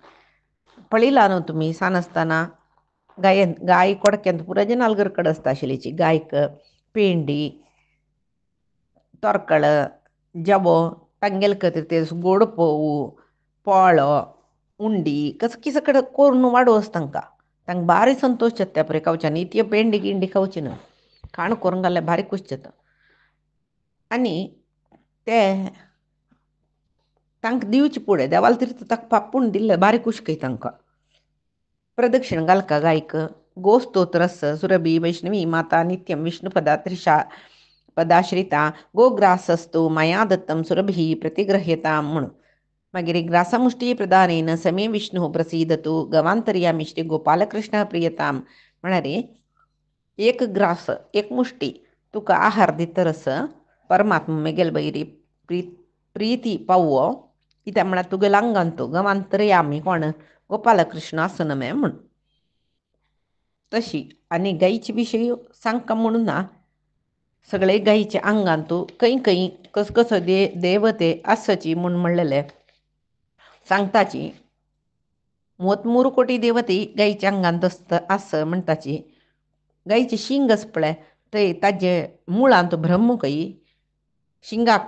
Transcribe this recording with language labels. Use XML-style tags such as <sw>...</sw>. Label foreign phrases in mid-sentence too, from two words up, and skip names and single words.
<kok>पळयला न्हू तुमी सानासतना गाय कोडक्यांत पुरो जनाल घरकड आसता आशिल्लीची गायक पेंडी तोरकळ जवो तांगेले खातीर ते गोड पोवू पोळो उंडी कसं किस कडेन करून वाडोवस तांकां बारी संतोश जाता पळय खावच्यान इतयो पेंडी गिंडी खावची न्हू खाण करून घाल्यार भारी खूश जाता. आनी ते तांकां दिवचे फुडें देवाल तीर्थ ताका पापूण दिल्लें बारी खूश कय तांकां. प्रदक्षिण घालका गायक गोस्तोत्रस</kok> <sa>सुरभी वैष्णवी माता नित्यम विष्णुपदा त्रिशा पदाश्रिता गोग्रासस्तु मया दत्तम सुरभी प्रतिग्रह्यता</sa> <kok>म्हणून मागीर</kok> <sa>ग्रासमुष्टी प्रदानेन समे विष्णू प्रसीदतु गवांतर्यामी श्री गोपालकृष्ण प्रियताम</sa> <kok>म्हणारे एक ग्रास एक मुष्टी तुका आहार दितरस परमात्मा मेगेल बैरी प्रीती पावो कित्याक म्हळ्यार तुगे लांगांतो गवांतर्यामी कोण गोपालकृष्ण आसन मे म्हण तशी आनी गायीचे विशयी सांगता म्हणून ना सगळे गायीचे अंगांतू खंय खंय कसो देवते आसची म्हूण म्हणलेले सांगताची 33 कोटी देवते गायीच्या अंगांत आस म्हणटाची गायीचे शिंग आस पळय थंय ताजे मुळांत ब्रह्म खंय शिंगाक</kok>